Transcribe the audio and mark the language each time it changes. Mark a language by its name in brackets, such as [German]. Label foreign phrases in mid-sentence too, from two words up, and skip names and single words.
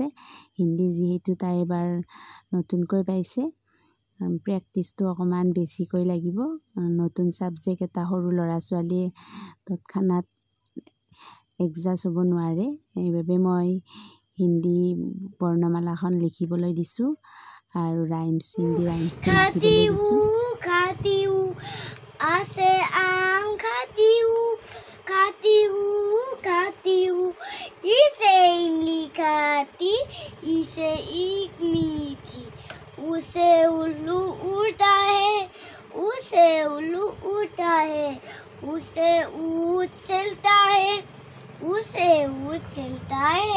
[Assamese] হিন্দী যিহেতু তাই এবাৰ নতুনকৈ পাইছে, প্ৰেক্টিচটো অকণমান বেছিকৈ লাগিব। নতুন ছাবজেক্ট এটা সৰু ল'ৰা ছোৱালীয়ে তৎক্ষণাত এডজাষ্ট হ'ব নোৱাৰে, সেইবাবে মই হিন্দী বৰ্ণমালাখন লিখিবলৈ দিছোঁ আৰু হিন্দী ৰাইমছটো লিখিবলৈ দিছোঁ। [Hindi] खाती हूँ आसे आम खाती हूँ इसे इमली खाती, इसे एक मीठी, उसे उल्लू उड़ता है, उसे उल्लू उड़ता है, उसे ऊँट चलता है, उसे ऊँट चलता है।